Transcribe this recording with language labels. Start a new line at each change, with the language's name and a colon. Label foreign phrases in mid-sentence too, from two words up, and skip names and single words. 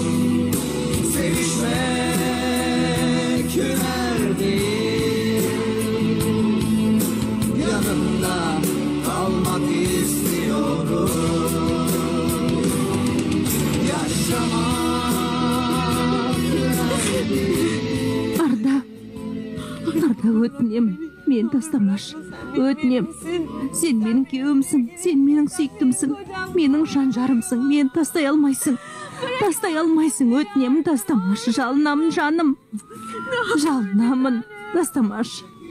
Turkish: Sevişmek hüner değil, yanımda kalmak istiyorum. Yaşamak hüner değil. Arda,
Kazakh: Өтінем, мен тастамаш. Өтінем. Сен менің күйеуімсің, сен менің сүйіктімсің, менің жан жарымсың, мен тастай алмайсың. Тастай алмайсың, өтінем, тастамаш. Жалынамын жаным. Жалынамын, тастамаш.